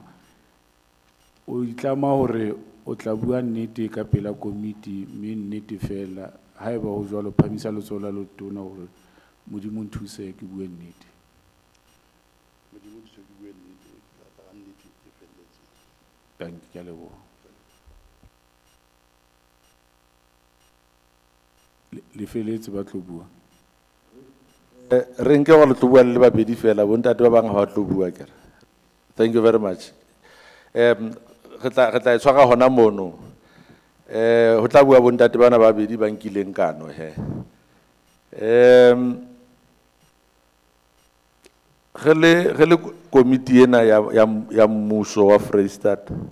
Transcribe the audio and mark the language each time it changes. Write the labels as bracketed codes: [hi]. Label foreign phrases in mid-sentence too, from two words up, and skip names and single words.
[st] O itlama hore o tla bua nnete ka pela committee mme nnete fela haeba ho jwalo phamisa letsoho la tona hore Modimo nthuse ke bue nnete. Modimo nthuse ke bue nnete ka nnete e felletseng. [en] Thank you, [st] ke a leboha. Le feletse ba tlo bua. Re nke wa le tlo bua le babedi fela bo ntate ba bang ha ba tlo bua kere. [en] Thank you very much. [st] Re tla e tshwara hona mono. Ho tla bua bontate bana ba bedi ba nkileng kano he. Ge le committee ena ya mmuso wa Freistad.